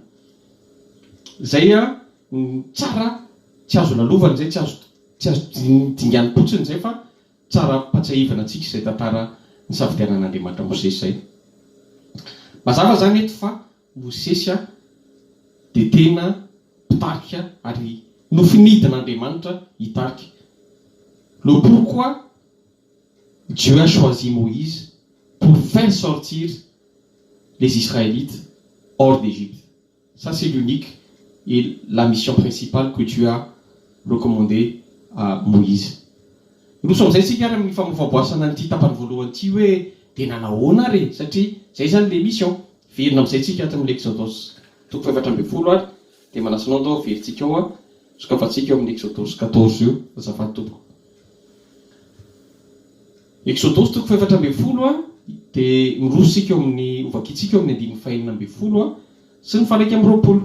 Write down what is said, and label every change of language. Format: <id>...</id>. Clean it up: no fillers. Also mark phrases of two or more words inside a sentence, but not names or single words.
<mg>Zay tsara tsy azo lalovana zay, tsy azo dingan'ny potsiny zay fa tsara patsahivana antsika izay tantara ny safidianan'Andriamanitra Mosesy zay. Mazava zany eto fa Mosesy dia tena mpitarika ary nofinidin'Andriamanitra hitarika.</mg> <fr>Le pourquoi Dieu a choisi Moïse pour faire sortir les Israélites hors d'Égypte. Ça c'est l'unique et la mission principale que Dieu a recommandé à Moïse. Nous sommes ainsi car</fr> <mg>amin'ny famofaboasana n'ity tapany voalohany ity hoe dia nanahoana re satria zay zany</mg> <fr>le mission.</fr> <mg>Verina amin'izay tsika ato amin'ny Exodus 14 ary dia manasanao andao veritsika ao sokafantsika eo amin'ny Exodus 14 io azafady tompoko. Exodus 14 dia mirositsika eo amin'ny ovakitsika eo amin'ny 5:20 sy ny faraika amin'ny 20.</mg>